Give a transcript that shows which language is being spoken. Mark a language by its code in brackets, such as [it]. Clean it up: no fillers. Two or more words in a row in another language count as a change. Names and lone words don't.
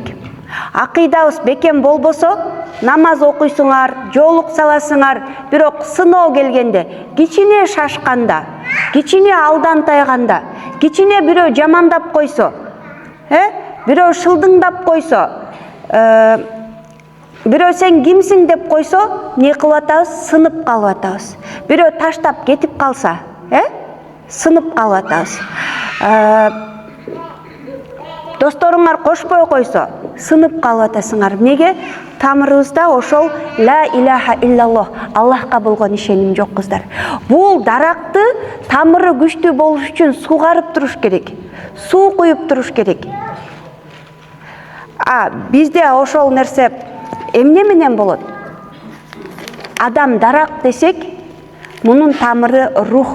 [ky] Акыйдабыз бекем болбосо, намаз окуйсуңар, жолук саласыңар, бирок сыноо келгенде, кичине шашканда, кичине алдан тайганда, кичине бирөө жамандап койсо, бирөө шылдыңдап койсо, бирөө сен кимсиң деп койсо, не кылып атабыз? Сынып калып атабыз. Бирөө таштап кетип калса, сынып калып атабыз. Досторуңар кошпой койсо, сынып калып атасыңар. Неге? Тамырыбызда ошол [ar] لا إله إلا الله, [ky] Аллахка болгон ишеним жок кыздар. Бул даракты тамыры күчтүү болуш үчүн сугарып туруш керек. Суу куюп туруш керек. Бизде ошол нерсе эмне менен болот? Адам дарак десек, мунун тамыры рух.